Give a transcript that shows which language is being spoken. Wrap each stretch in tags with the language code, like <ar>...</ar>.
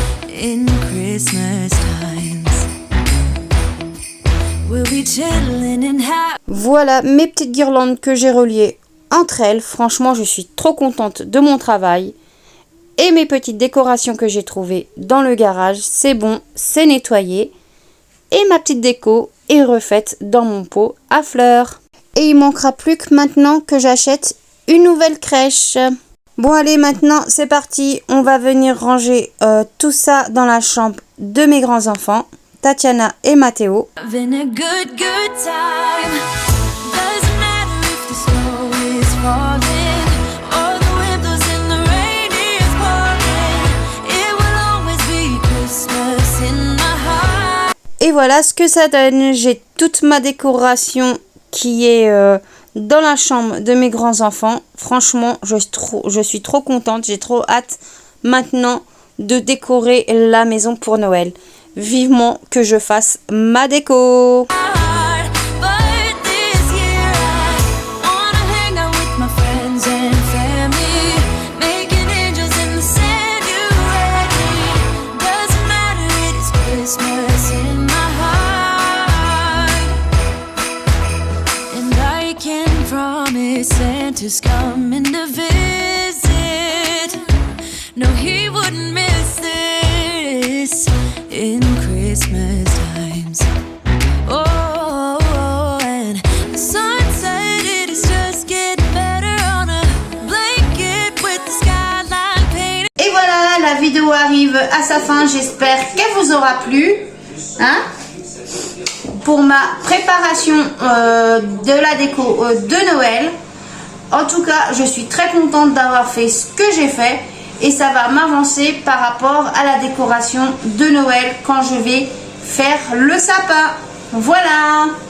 <en>In Christmas times, we'll be chilling and happy.</en> <fr>Voilà mes petites guirlandes que j'ai reliées entre elles. Franchement, je suis trop contente de mon travail. Et mes petites décorations que j'ai trouvées dans le garage, c'est bon, c'est nettoyé. Et ma petite déco est refaite dans mon pot à fleurs. Et il manquera plus que maintenant que j'achète une nouvelle crèche. Bon allez, maintenant c'est parti. On va venir ranger tout ça dans la chambre de mes grands-enfants, Tatiana et Mathéo.</fr> <en>Having a good time. Doesn't matter if the snow is falling or the wind blows and the rain is pouring. It will always be Christmas in my heart.</en> <fr>Et voilà ce que ça donne. J'ai toute ma décoration qui est dans la chambre de mes grands-enfants. Franchement, je suis trop contente. J'ai trop hâte maintenant de décorer la maison pour Noël. Vivement que je fasse ma déco.</fr> <en>But this year I wanna hang out with my friends and family, making angels in the sand. You ready? Doesn't matter, it is Christmas in my heart. And I can promise Santa's coming to visit. No, he wouldn't miss this in Christmas times. Oh, and the sun said it is just getting better on a blanket with the skyline painted.</en> <fr>Et voilà, la vidéo arrive à sa fin. J'espère qu'elle vous aura plu. Hein? Pour ma préparation de la déco de Noël. En tout cas, je suis très contente d'avoir fait ce que j'ai fait et ça va m'avancer par rapport à la décoration de Noël quand je vais faire le sapin. Voilà.</fr>